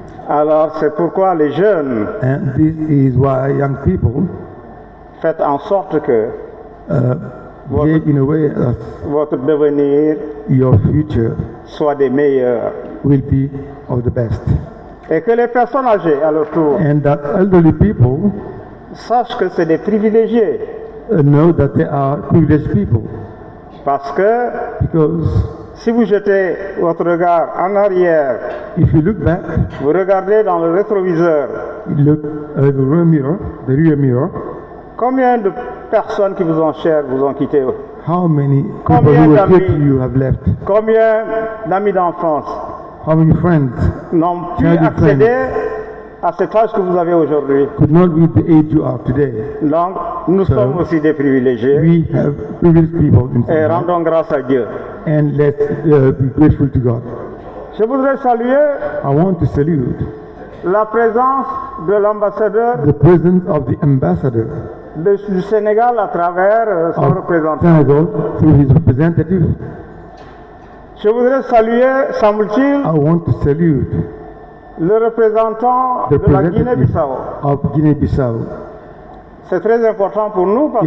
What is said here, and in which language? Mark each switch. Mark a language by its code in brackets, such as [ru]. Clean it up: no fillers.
[fr] Alors, c'est pourquoi les jeunes, [en] And this is why young people [fr] faites en sorte que [en] behave in a way that [fr] votre devenir [en] your future [fr] soit des meilleurs. [en] will be of the best. [fr] Et que les personnes âgées, à leur tour, [en] And that elderly people [fr] sachent que c'est des privilégiés. [en] know that they are privileged people. [fr] Parce que [en] Because [fr] si vous jetez votre regard en arrière, [en] if you look back, [fr] vous regardez dans le rétroviseur, [en] you look at the rear mirror, [fr] combien de personnes qui vous ont chères vous ont quitté? [en] how many people [fr] Combien [en] who were dear to [fr] d'amis? [en] you have left? [fr] Combien d'amis d'enfance [en] How many friends [fr] n'ont pu Chers accéder à cet âge que vous avez aujourd'hui? [en] could not reach the age you are today? [fr] Donc, nous sommes aussi des privilégiés [en] We have privileged people in [fr] et [en] Senegal, [fr] rendons grâce à Dieu. [en] and let's be grateful to God. [fr] Je voudrais saluer [en] I want to salute [fr] la présence de l'ambassadeur [en] the presence of the ambassador [fr] du Sénégal à travers son [en] of [fr] représentant. [en] Senegal through his representative. [fr] Je voudrais saluer, semble-t-il, [en] I want to salute [fr] le représentant [en] the [fr] de la [en] representative [fr] Guinée-Bissau. [en] of Guinea-Bissau. [fr] C'est très important pour nous parce